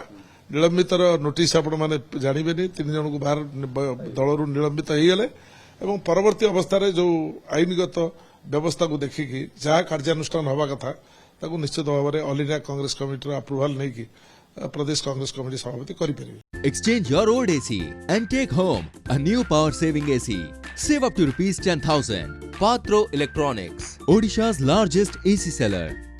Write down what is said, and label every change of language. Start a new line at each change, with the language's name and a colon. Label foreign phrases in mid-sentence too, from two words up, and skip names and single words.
Odia: ନିଲମ୍ବିତର ନୋଟିସ୍ ଆପଣମାନେ ଜାଣିବେନି। 3 ଜଣଙ୍କୁ ବାହାର ଦଳରୁ ନିଲମ୍ବିତ ହେଇଗଲେ ଏବଂ ପରବର୍ତ୍ତୀ ଅବସ୍ଥାରେ ଯୋଉ ଆଇନଗତ ବ୍ୟବସ୍ଥାକୁ ଦେଖିକି ଯାହା କାର୍ଯ୍ୟାନୁଷ୍ଠାନ ହେବା କଥା ତାକୁ ନିଶ୍ଚିତ ଭାବରେ ଅଲ୍ ଇଣ୍ଡିଆ କଂଗ୍ରେସ କମିଟିର ଆପ୍ରୁଭାଲ ନେଇକି ପ୍ରଦେଶ କଂଗ୍ରେସ କମିଟି ସଭାପତି କରିପାରିବେ।
English: Exchange your old AC and take home a new power saving AC. Save up to ₹10,000. Patro Electronics, Odisha's largest AC seller.